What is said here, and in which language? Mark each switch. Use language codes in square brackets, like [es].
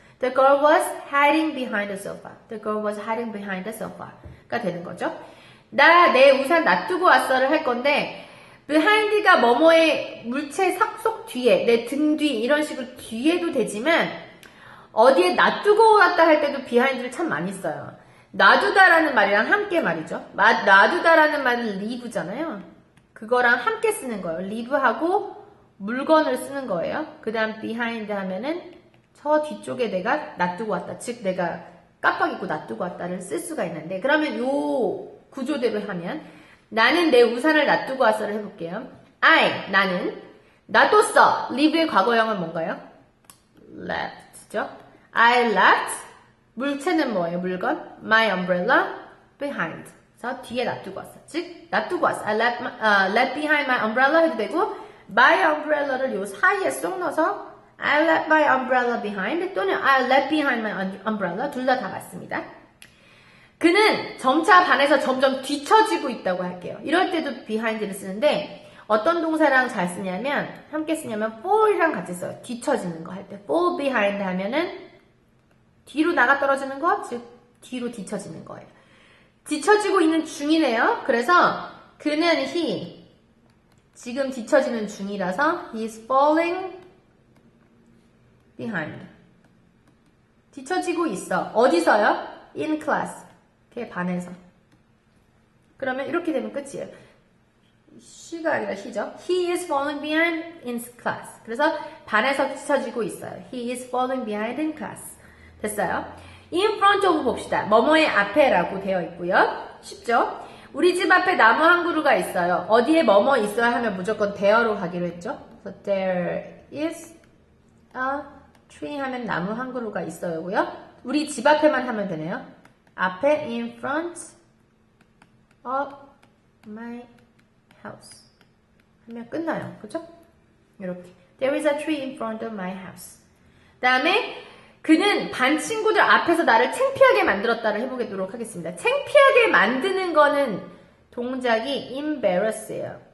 [en] The girl was hiding behind the sofa. The girl was hiding behind the sofa [ko] 가 되는 거죠. 내 우산 놔두고 왔어를 할 건데 behind가 뭐뭐의 물체 속 뒤에, 내 등 뒤 이런 식으로 뒤에도 되지만 어디에 놔두고 왔다 할 때도 behind를 참 많이 써요. 놔두다라는 말이랑 함께 말이죠. 놔두다라는 말은 leave잖아요. 그거랑 함께 쓰는 거예요. leave하고 물건을 쓰는 거예요. 그 다음 behind 하면은 저 뒤쪽에 내가 놔두고 왔다. 즉 내가 깜빡 잊고 놔두고 왔다를 쓸 수가 있는데 그러면 요 구조대로 하면 나는 내 우산을 놔두고 왔어를 해볼게요. 나는 놔뒀어. leave의 과거형은 뭔가요? left죠. I left. 물체는 뭐예요? 물건. [en] My umbrella behind. [ko] 그래서 뒤에 놔두고 왔어. 즉, 놔두고 왔어. [en] I left behind my umbrella 해도 되고, my umbrella를 요 사이에 쏙 넣어서 I left my umbrella behind 또는 I left behind my umbrella [ko] 둘 다 맞습니다. 그는 점차 반에서 점점 뒤처지고 있다고 할게요. 이럴 때도 behind를 쓰는데 어떤 동사랑 잘 쓰냐면 함께 쓰냐면 fall이랑 같이 써요. 뒤처지는 거 할 때 fall behind 하면은 뒤로 나가 떨어지는 거, 즉 뒤로 뒤처지는 거예요. 뒤처지고 있는 중이네요. 그래서 그는 he 지금 뒤처지는 중이라서 [en] he is falling behind. [ko] 뒤처지고 있어. 어디서요? in class. 걔 반에서. 그러면 이렇게 되면 끝이에요. she가 아니라 he죠. [en] He is falling behind in class. [ko] 그래서 반에서 뒤처지고 있어요. [en] He is falling behind in class. [ko] 됐어요? [en] in front of 봅시다. [ko] 뭐뭐의 앞에라고 되어 있고요. 쉽죠? 우리 집 앞에 나무 한 그루가 있어요. 어디에 뭐뭐 있어야 하면 무조건 there로 가기로 했죠. [en] So there is a tree [ko] 하면 나무 한 그루가 있어요고요. 우리 집 앞에만 하면 되네요. [en] 앞에 in front of my house [ko] 하면 끝나요. 그죠? 이렇게 [en] There is a tree in front of my house. [ko] 그 다음에 그는 반 친구들 앞에서 나를 창피하게 만들었다를 해보도록 하겠습니다. 창피하게 만드는 거는 동작이 embarrass예요.